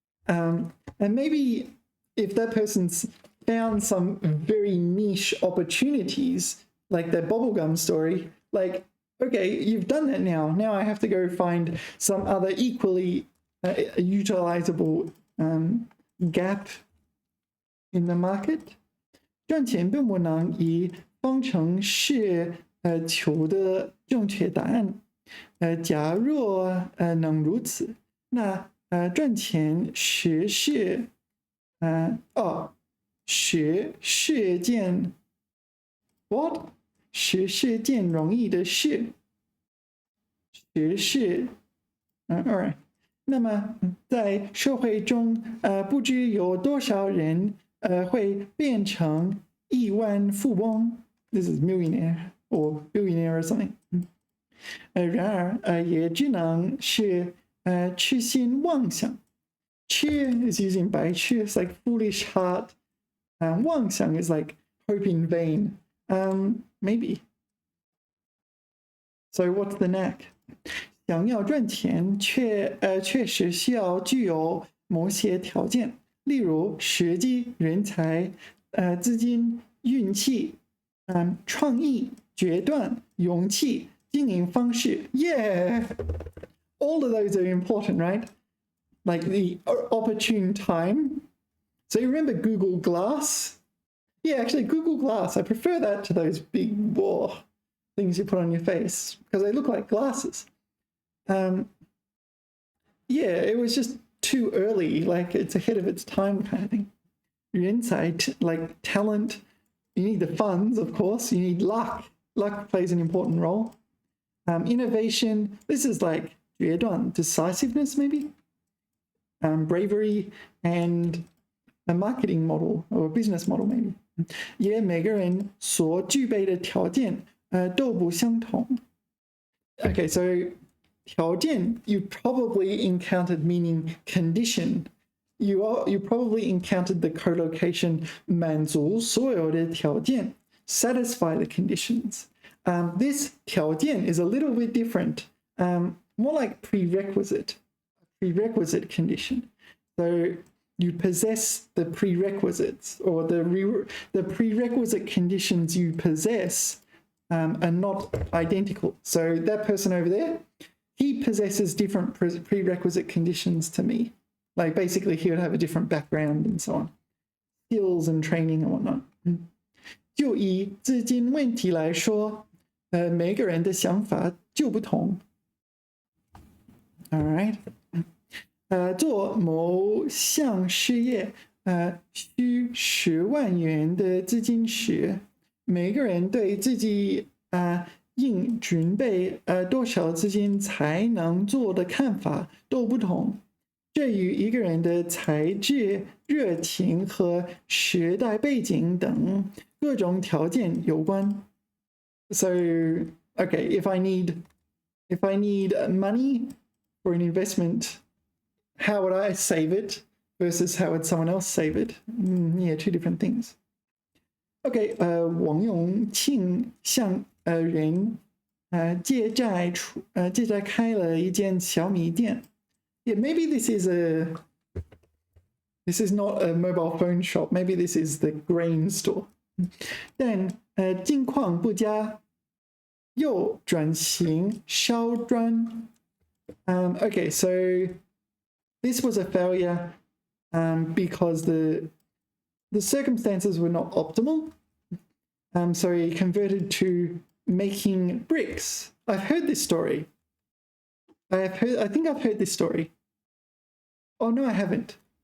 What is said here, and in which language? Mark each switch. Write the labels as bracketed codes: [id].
[en] And maybe if that person's found some very niche opportunities, like that bubblegum story, like, okay, you've done that now. Now I have to go find some other equally utilizable gap in the market. [zh] 赚钱并不能以方程式求的正确答案。假若能如此，那赚钱实是实是件 [en] what [zh] 实是件容易的事，实是 [en] alright。 [zh] 那么在社会中，不知有多少人会变成亿万富翁 ， [en] this is millionaire or billionaire or something。 [zh] 然而也只能是痴心妄想。 [en] 痴 is using 白痴 it's like foolish heart. 妄想 is like hope in vain. Maybe. So what's the knack? [zh] 想要赚钱，确实需要具有某些条件，例如时机、人才、资金、运气、创意、决断、勇气、经营方式。 [en] Yeah, all of those are important, right? Like the opportune time. So you remember Google Glass? Yeah, actually, Google Glass. I prefer that to those big things you put on your face because they look like glasses. Yeah, it was just too early, like it's ahead of its time kind of thing. Insight, like talent, you need the funds, of course, you need luck. Luck plays an important role. Innovation, this is like 决断, decisiveness maybe. Bravery and a marketing model or a business model maybe. [zh] 也每个人所具备的条件都不相同. [en] Okay, so 条件 you probably encountered meaning condition. You probably encountered the collocation [zh] 满足所有的条件, [en] satisfy the conditions. This 条件 is a little bit different, more like prerequisite condition. So you possess the prerequisites, or the prerequisite conditions you possess are not identical. So that person over there, he possesses different prerequisite conditions to me. Like basically he would have a different background and so on, skills and training and whatnot. [zh] 就以资金问题来说，每个人的想法就不同。 [en] All right. [zh] 做某项事业，需10万元的资金时，每个人对自己应准备多少资金才能做的看法都不同，这与一个人的才智、热情和时代背景等各种条件有关。 [en] So, okay, if I need money for an investment, how would I save it versus how would someone else save it? Yeah, two different things. [zh] Okay, 王永庆向人借债开了一间小米店。 [en] Yeah, maybe this is not a mobile phone shop. Maybe this is the grain store. [zh] 但境况不佳，又转型烧砖。 [en] Okay, so this was a failure because the circumstances were not optimal. So he converted to making bricks. I've heard this story. I think I've heard this story. Oh no, I haven't.